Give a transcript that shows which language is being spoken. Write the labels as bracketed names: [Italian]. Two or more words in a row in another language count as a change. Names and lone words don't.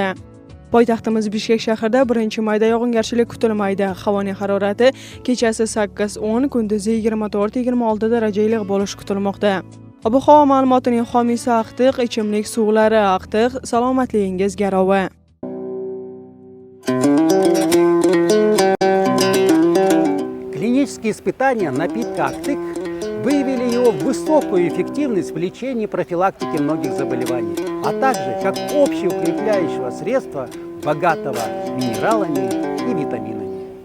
[Uzbek] Poytaxtimiz Bishkek shahrida 1-mayda yog'ingarchilik kutilmaydi. Havoning harorati kechasi 8-10, kunduzi 24-26 darajalik bo'lishi kutilmoqda. Ob-havo ma'lumotining homiysi Aqtiq ichimlik suvlari. Aqtiq salomatligingiz garovi. [Russian] Клинические испытания напитка «Aqtiq» выявили его высокую эффективность в лечении и профилактике многих заболеваний, а также как общеукрепляющего средства, богатого минералами и витаминами.